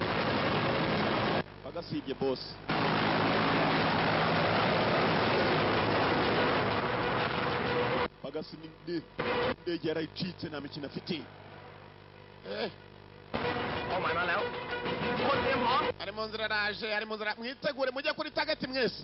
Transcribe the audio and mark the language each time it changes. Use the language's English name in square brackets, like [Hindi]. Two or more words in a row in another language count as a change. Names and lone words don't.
[Kinyarwanda] Pagasibye boss. Pagasi indege yarayicitse nta mikino afite. [English] Oh my man, [Thai] คนเตรียมพร้อม [Kinyarwanda] ari mu nzira araje, ari mu nzira mwitegure mujye kuri target mwese.